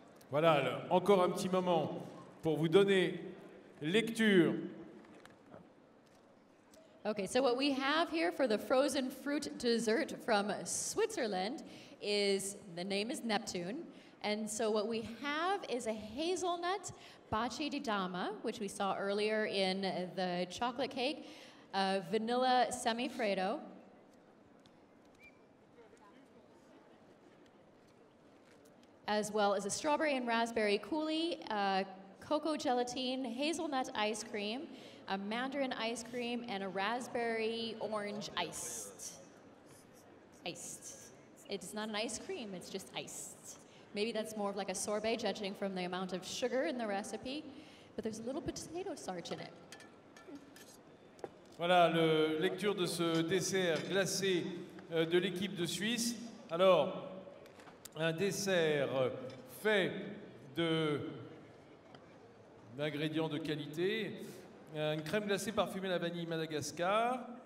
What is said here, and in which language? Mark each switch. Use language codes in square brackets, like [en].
[fr] Voilà, alors, encore un petit moment pour vous donner lecture. [en] Okay, so what we have here for the frozen fruit dessert from Switzerland is, the name is Neptune. And so what we have is a hazelnut baci di dama, which we saw earlier in the chocolate cake, vanilla semifreddo, as well as a strawberry and raspberry coulis, cocoa gelatine, hazelnut ice cream, a mandarin ice cream, and a raspberry orange iced. It's not an ice cream, it's just iced. Maybe that's more of like a sorbet, judging from the amount of sugar in the recipe, but there's a little potato starch in it. [fr] Voilà, la lecture de ce dessert glacé de l'équipe de Suisse. Alors, un dessert fait d'ingrédients de qualité, une crème glacée parfumée à la vanille Madagascar.